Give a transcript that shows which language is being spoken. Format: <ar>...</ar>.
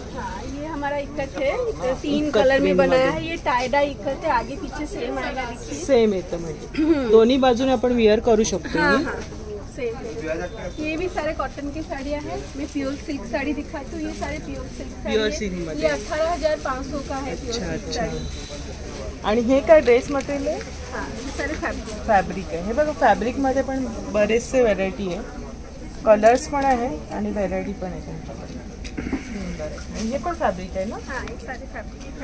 <hi>हाँ, ये हमारा इकट्ठ है, 3 कलर में बनाया है. ये टाइडा इकट्ठ है, आगे पीछे सेम आएगा. देखिए</hi> <mr>सेम येतं म्हणजे दोन्ही बाजूने आपण वेअर करू शकतो.</mr> <hi>हाँ हाँ सेम. ये भी सारे कॉटन की साड़ियाँ हैं. मैं प्योर सिल्क साड़ी दिखाती हूँ. ये सारे प्योर सिल्क साड़ी प्योर है.</hi> <mr>सिल्क मध्ये.</mr> <hi>ये 18,500 का है प्योर अच्छा सिल्क अच्छा. साड़ी.</hi> <mr>आणि हे काय ड्रेस मटेरियल आहे?</mr> <hi>हाँ ये सारे फैब्रिक.</hi> <mr>फॅब्रिक आहे. हे बघा फॅब्रिकमध्ये पण बरेचसे व्हरायटी आहे. कलर्स पण आहे आणि व्हरायटी पण आहे त्यांच्याकडे. सुंदर आहे. आणि हे पण फॅब्रिक आहे ना?</mr> <hi>हाँ ये सारे फैब्रिक.</hi>